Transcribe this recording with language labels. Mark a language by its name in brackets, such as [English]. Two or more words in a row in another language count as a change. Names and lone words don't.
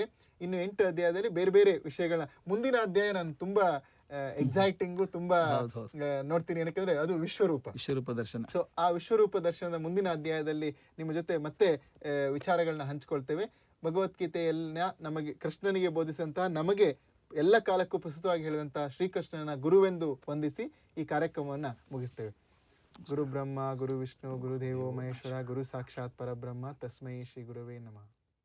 [Kannada] ಇನ್ನು 8 ಅಧ್ಯಾಯದಲ್ಲಿ ಬೇರೆ ಬೇರೆ ವಿಷಯಗಳನ್ನ, ಮುಂದಿನ ಅಧ್ಯಾಯ ನಾನು ತುಂಬಾ ಎಕ್ಸೈಟಿಂಗು, ತುಂಬಾ ನೋಡ್ತೀನಿ, ಏನಕ್ಕೆ ಅದು ವಿಶ್ವರೂಪ ದರ್ಶನ. ಸೊ ಆ ವಿಶ್ವರೂಪ ದರ್ಶನದ ಮುಂದಿನ ಅಧ್ಯಾಯದಲ್ಲಿ ನಿಮ್ಮ ಜೊತೆ ಮತ್ತೆ ವಿಚಾರಗಳನ್ನ ಹಂಚ್ಕೊಳ್ತೇವೆ. ಭಗವದ್ಗೀತೆಯನ್ನ ನಮಗೆ ಕೃಷ್ಣನಿಗೆ ಬೋಧಿಸಿದಂತಹ, ನಮಗೆ ಎಲ್ಲ ಕಾಲಕ್ಕೂ ಪ್ರಸ್ತುತವಾಗಿ ಹೇಳಿದಂತಹ ಶ್ರೀಕೃಷ್ಣನ ಗುರುವೆಂದು ವಂದಿಸಿ ಈ ಕಾರ್ಯಕ್ರಮವನ್ನ ಮುಗಿಸ್ತೇವೆ. [Sanskrit] ಗುರು ಬ್ರಹ್ಮ ಗುರು ವಿಷ್ಣು ಗುರುದೇವೋ ಮಹೇಶ್ವರ ಗುರು ಸಾಕ್ಷಾತ್ ಪರಬ್ರಹ್ಮ ತಸ್ಮೈ ಶ್ರೀ ಗುರುವೇ ನಮಃ.